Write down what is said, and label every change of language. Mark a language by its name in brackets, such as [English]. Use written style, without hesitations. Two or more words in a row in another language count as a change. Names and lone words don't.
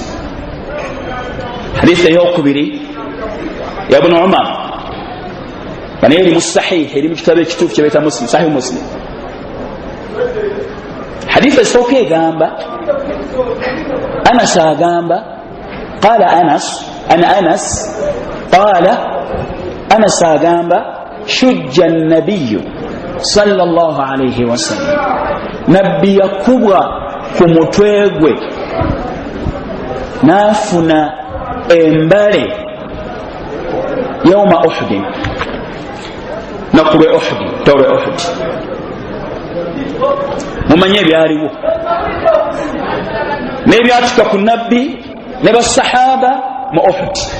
[Ganda] Hadithi eyokubiri ya Ibn Umar bana eri mu sahih eri mu kitabo ekituufu kye bayita Muslim, Sahih Muslim. Hadithi esooka egamba Anas agamba qala Anas qala Anas agamba [Arabic] شج النبي صلى الله عليه وسلم, [Ganda] nabbi yakubwa ku mutwe gwe n'afuna embale yawma Uhud, nakulwe Uhud, tawwe Uhud. Mumanye ebyaliwo n'ebyatuka ku nabbi ne basahaba mu Uhud.